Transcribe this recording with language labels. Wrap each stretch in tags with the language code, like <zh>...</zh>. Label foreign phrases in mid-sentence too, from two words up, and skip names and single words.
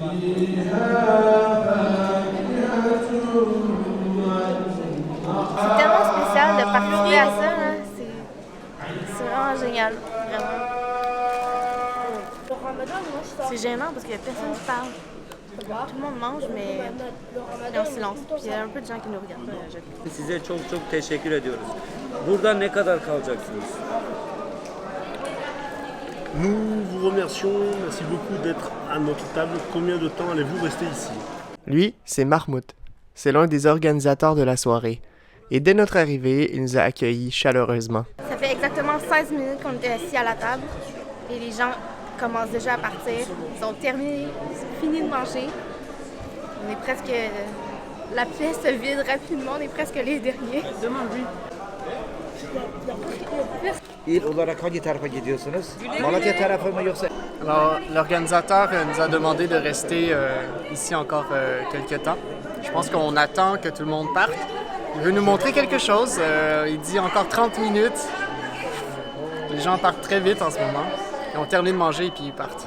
<fr>C'est tellement spécial de participer à ça. Hein. C'est vraiment génial. Vraiment. C'est gênant parce qu'il y a personne qui parle. Tout le monde mange, mais en silence. Puis il y a un peu de gens qui nous regardent.</fr> <tr>Size çok çok teşekkür ediyoruz. Burada ne kadar kalacaksınız?</tr> <fr>Nous vous remercions, merci beaucoup d'être à notre table. Combien de temps allez-vous rester ici? Lui, c'est Mahmoud. C'est l'un des organisateurs de la soirée. Et dès notre arrivée, il nous a accueillis chaleureusement. Ça fait exactement 16 minutes qu'on était assis à la table. Et les gens commencent déjà à partir. Ils ont fini de manger. On est presque... La pièce se vide rapidement. On est presque les derniers. Demande-lui.</fr> <tr>İl olarak hangi tarafa gidiyorsunuz? Malatya tarafı mı yoksa?</tr> <fr>Alors, l'organisateur nous a demandé de rester ici encore quelques temps. Je pense qu'on attend que tout le monde parte. Il veut nous montrer quelque chose. Il dit encore 30 minutes. Les gens partent très vite en ce moment. Ils ont terminé de manger et puis ils partent.</fr>